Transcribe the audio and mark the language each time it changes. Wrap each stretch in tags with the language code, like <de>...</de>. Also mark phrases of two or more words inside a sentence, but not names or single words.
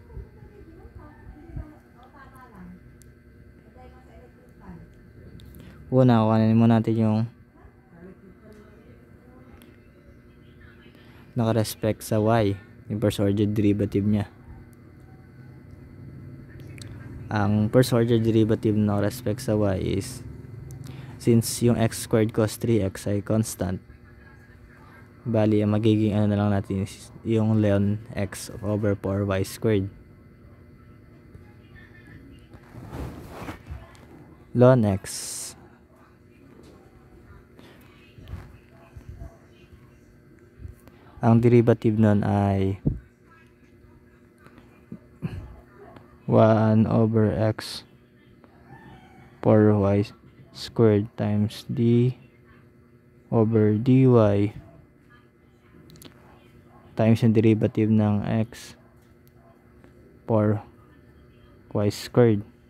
<tl>Una, kunin mo natin yung naka-respect sa y, yung</tl> <en>first order derivative</en> <tl>nya. Ang</tl> <en>first order derivative</en> <tl>na naka-respect sa y is, since yung</tl> <en>x squared cos 3x</en> <tl>ay constant, bali ang magiging ano na lang natin is yung</tl> <en>ln x over 4y squared. Ln x</en> <tl>ang derivative nun ay</tl> <en>1 over x 4y squared times d over dy times yung derivative ng x 4y squared.</en>